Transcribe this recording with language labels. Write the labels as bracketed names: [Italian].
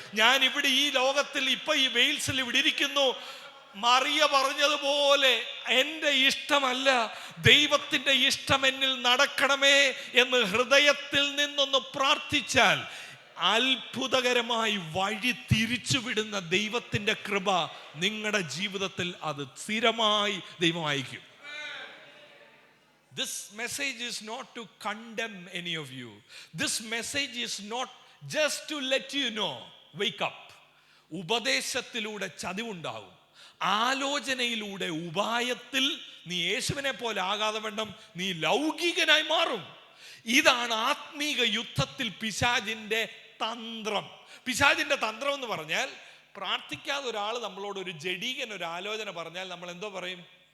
[Malayalam] ഞാൻ ഇവിടെ ഈ ലോകത്തിൽ ഇപ്പൊ ഈ വെയിൽസിൽ ഇവിടെ ഇരിക്കുന്നു. മറിയ പറഞ്ഞതുപോലെ എൻ്റെ ഇഷ്ടമല്ല, ദൈവത്തിൻ്റെ ഇഷ്ടം എന്നിൽ നടക്കണമേ എന്ന് ഹൃദയത്തിൽ നിന്നൊന്ന് പ്രാർത്ഥിച്ചാൽ അത്ഭുതകരമായി വഴി തിരിച്ചുവിടുന്ന ദൈവത്തിൻ്റെ കൃപ നിങ്ങളുടെ ജീവിതത്തിൽ അത് സ്ഥിരമായി ദൈവം അയക്കും. [English] This message is not to condemn any of you. This message is not just to let you know, wake up. [Malayalam] ഉപദേശത്തിലൂടെ ചതിവുണ്ടാവും, ആലോചനയിലൂടെ ഉപായത്തിൽ നീ യേശുവിനെ പോലെ ആകാതെ വണ്ണം നീ ലൗകികനായി മാറും. ഇതാണ് ആത്മീക യുദ്ധത്തിൽ പിശാചിന്റെ തന്ത്രം. പിശാചിന്റെ തന്ത്രം എന്ന് പറഞ്ഞാൽ, പ്രാർത്ഥിക്കാതെ ഒരാൾ നമ്മളോട് ഒരു ജഡീകൻ ഒരു ആലോചന പറഞ്ഞാൽ നമ്മൾ എന്തോ പറയും?